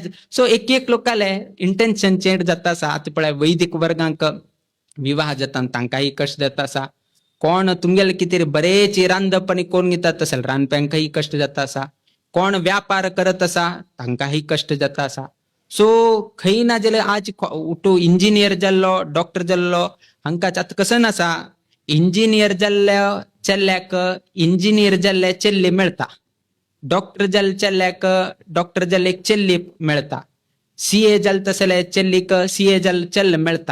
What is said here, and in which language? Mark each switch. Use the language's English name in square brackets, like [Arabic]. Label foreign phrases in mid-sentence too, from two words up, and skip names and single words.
[Konkani] सो एक एक लोकाले [English] intention change [Konkani] जाता असा. आता पळय वैदिक वर्गांक विवाह जाता तांकाही कष्ट जाता असा. कोण तुमगेले किती बरेच रांदपणी कोण घेतात असेल रानप्यांकाही कष्ट जाता असा. कोण व्यापार करत असा तांकाही कष्ट जाता असा. सो खंय ना जाल्यार आज उठू इंजिनियर जाल्लो डॉक्टर जाल्लो हांकाच आता कसं नसा. इंजिनियर जाल्ल्या चेल्ल्याक इंजिनियर जाल्ल्या चेल्ली मेळता, डॉक्टर जाल्ल्या चेल्ल्याक डॉक्टर जाल्ले एक चेल्ली मेळता, सीए जाल तसले चेल्लीक सीए जाल चेल्ल मेळता.